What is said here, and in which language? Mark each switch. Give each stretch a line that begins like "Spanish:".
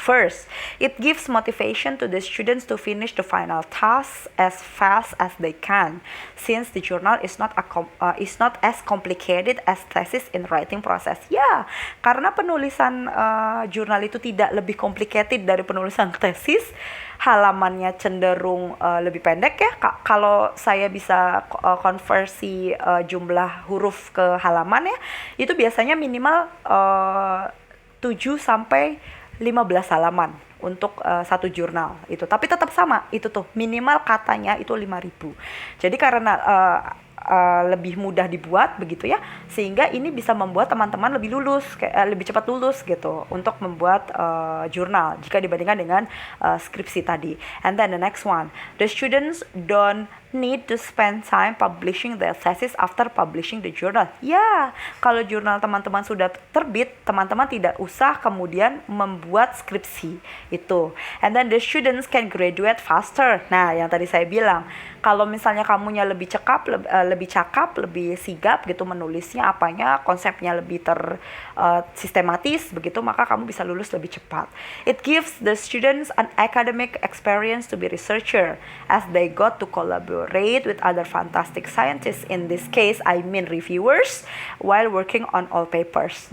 English: First, it gives motivation to the students to finish the final task as fast as they can, since the journal is not as complicated as thesis in writing process.
Indonesian: Ya, karena penulisan jurnal itu tidak lebih complicated dari penulisan tesis. Halamannya cenderung lebih pendek ya. Kalau saya bisa konversi jumlah huruf ke halaman ya, itu biasanya minimal 7 sampai 15 halaman untuk satu jurnal itu. Tapi tetap sama, itu tuh minimal katanya itu 5.000. Jadi karena lebih mudah dibuat begitu ya, sehingga ini bisa membuat teman-teman lebih cepat lulus gitu untuk membuat jurnal jika dibandingkan dengan skripsi tadi.
English: And then the next one, the students don't need to spend time publishing their thesis after publishing the journal.
Indonesian: Ya, kalau jurnal teman-teman sudah terbit, teman-teman tidak usah kemudian membuat skripsi itu.
English: And then the students can graduate faster.
Indonesian: Nah, yang tadi saya bilang, kalau misalnya kamunya lebih cakap, lebih sigap gitu menulisnya, konsepnya lebih sistematis begitu, maka kamu bisa lulus lebih cepat.
English: It gives the students an academic experience to be researcher as they got to collaborate collaborate with other fantastic scientists. In this case, I mean reviewers, while working on all papers.